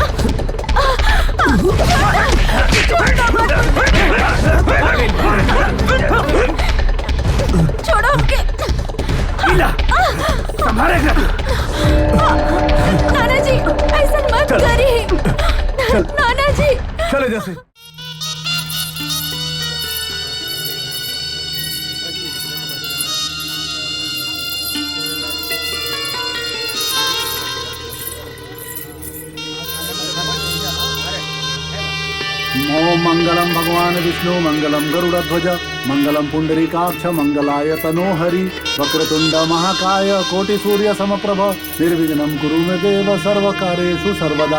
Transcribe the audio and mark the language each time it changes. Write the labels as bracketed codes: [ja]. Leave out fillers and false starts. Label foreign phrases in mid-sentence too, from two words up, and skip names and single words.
[hi] छोड़ो के। लीला, संभाले के। नाना जी, ऐसा मत करिए। नाना जी, चले जैसे। [sa] ओम मंगलम भगवान विष्णु मंगलम गरुड़ध्वज मंगलम पुंडरीकाक्ष मंगलाय तनोहरि वक्रतुंड महाकाय कोटि सूर्य समप्रभ निर्विघ्नं कुरु मे देव सर्वकार्येषु सर्वदा।